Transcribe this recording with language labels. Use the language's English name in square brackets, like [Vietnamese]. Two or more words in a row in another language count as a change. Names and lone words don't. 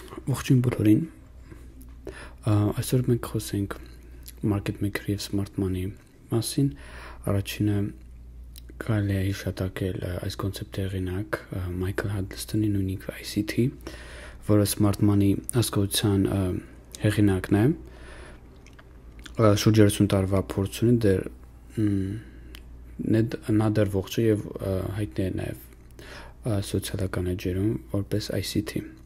[Armenian] Ողջույն բոլորին։ Այսօր մենք խոսենք [English] market maker [Armenian] եւ [English] smart money [Armenian] մասին։ Առաջինը կարելի է հիշատակել այս կոնցեպտի հեղինակ Michael Huddleston-ի նույնիկ ICT, որը [English] smart money [Armenian] հասկացության հեղինակն է։ Շուրջ 30 տարվա փորձ ունի դեռ նա դեռ ողջ է եւ հայտնի է նաեւ սոցիալական էջերում որպես ICT։